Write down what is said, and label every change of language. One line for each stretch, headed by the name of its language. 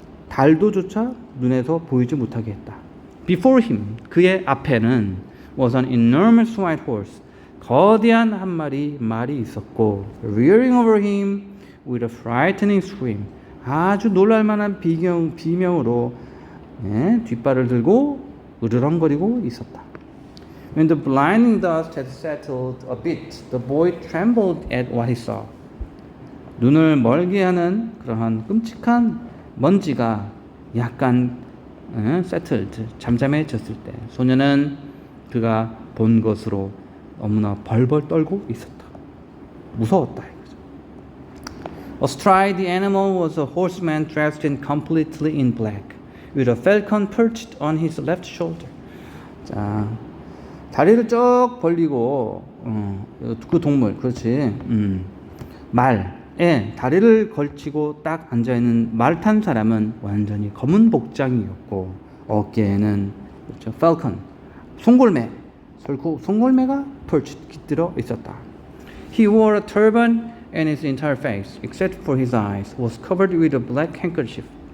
Korean: 달도조차 눈에서 보이지 못하게 했다.
English: Before him,
Korean: 그의 앞에는
English: was an enormous white horse,
Korean: 거대한 한 마리 말이 있었고,
English: rearing over him with a frightening scream,
Korean: 아주 놀랄만한 비명으로 뒷발을 들고 으르렁거리고 있었다.
English: When the blinding dust had settled a bit, the boy trembled at what he saw.
Korean: 눈을 멀게 하는 그러한 끔찍한 먼지가 약간 settled, 잠잠해졌을 때 소년은 그가 본 것으로 너무나 벌벌 떨고 있었다. 무서웠다.
English: Astride the animal was a horseman dressed in completely in black, with a falcon perched on his left shoulder.
Korean: 자, 다리를 쭉 벌리고 그 동물, 그렇지, 말에 다리를 걸치고 딱 앉아 있는 말 탄 사람은 완전히 검은 복장이었고 어깨에는 그렇죠, falcon, 송골매, 송골매가 perched, 깃들어 있었다.
English: He wore a turban, and his entire face, except for his eyes, was covered with a black handkerchief.